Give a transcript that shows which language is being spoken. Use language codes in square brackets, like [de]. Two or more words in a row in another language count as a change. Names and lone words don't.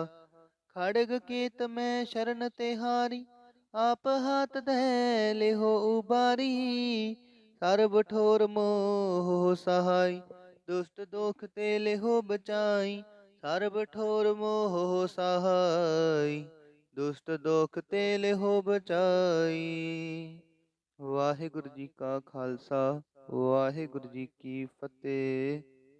[hi] खड़ग केत में शरण तिहारी, आप हाथ दे लेहो उबारी। सर्ब ठोर मोह सहाय, दुष्ट दोख ते लेहो बचाई। सर्ब ठोर मोह सहाय, दुष्ट दोख ते लेहो बचाई। वाहिगुरु जी का खालसा, वाहिगुरु जी की फतेह।